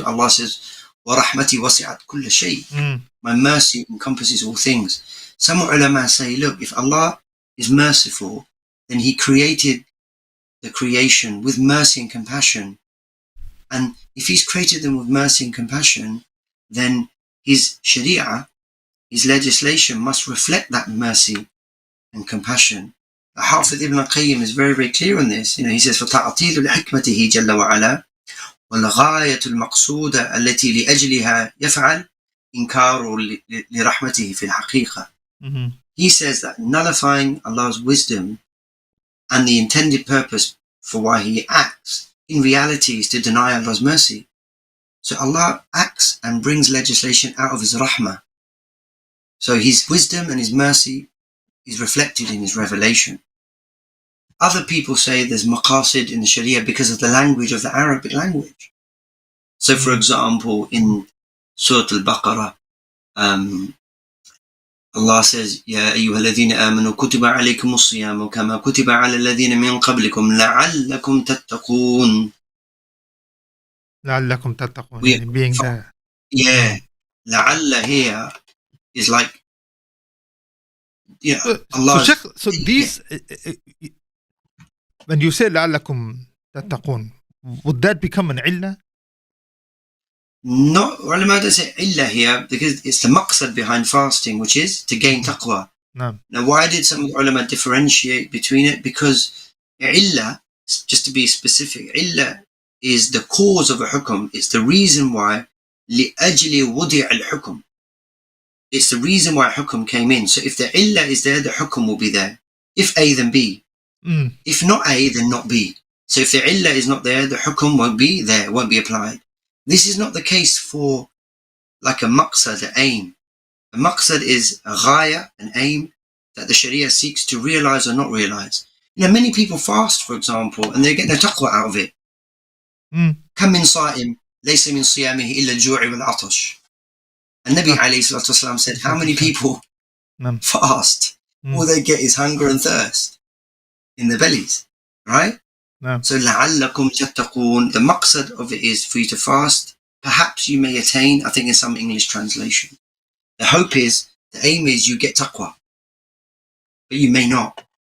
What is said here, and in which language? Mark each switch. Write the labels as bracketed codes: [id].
[en] Allah says, [ar] وَرَحْمَتِي وَسِعَتْ كُلَّ شَيْءٍ. [en] My mercy encompasses all things. Some ulama say, look, if Allah is merciful, then He created the creation with mercy and compassion. And if He's created them with mercy and compassion, then His Shari'ah, His legislation must reflect that mercy and compassion. Hafiz ibn al-Qayyim is very, very clear on this. He says, [ar] فَتَعْطِيلُ لِحِكْمَتِهِ جَلَّ وَعَلَى والغاية المقصودة التي لأجلها يفعل إنكار لرحمته في الحقيقة. [en] He says that nullifying Allah's wisdom and the intended purpose for why He acts in reality is to deny Allah's mercy. So Allah acts and brings legislation out of His rahmah. So His wisdom and His mercy is reflected in His revelation. Other people say there's Maqasid in the Sharia because of the language of the Arabic language. So, for example, in Surah Al-Baqarah, Allah says, [ar] يَا أَيُّهَا الَّذِينَ آمَنُوا كُتِبَ عَلَيْكُمُ الصِّيَامُ كَمَا كُتِبَ عَلَى الَّذِينَ مِنْ قَبْلِكُمْ لَعَلَّكُمْ تَتَّقُونَ. لعلكم تتقون, [en] being there. Yeah. لَعَلَّ here is like, Allah. So these, when you say [ar] لعلكم تتقون, [en] would that become an illah? No, ulama don't say illah here because it's the maqsad behind fasting, which is to gain taqwa. No. Now, why did some ulama differentiate between it? Because illah, just to be specific, illah is the cause of a hukum. It's the reason why [ar] لِأَجْلِ وُضِعَ الْحُكُمْ. [en] It's the reason why hukum came in. So if the illah is there, the hukum will be there. If A, then B. If not A, then not B. So if the illah is not there, the hukum won't be there, won't be applied. This is not the case for like a maqsad, an aim. A maqsad is a ghaya, an aim that the Sharia seeks to realize or not realize. Many people fast, for example, and they get their taqwa out of it. [ar] كم من صائم ليس من صيامه إلا الجوع والعطش. [en] And Nabi alayhi salatu wasalam said, how many people fast? All they get is hunger and thirst in their bellies, right? So [ar] لَعَلَّكُمْ تَتَّقُونَ, [en] the maqsad of it is for you to fast. Perhaps you may attain, I think in some English translation, the hope is, the aim is you get taqwa, but you may not.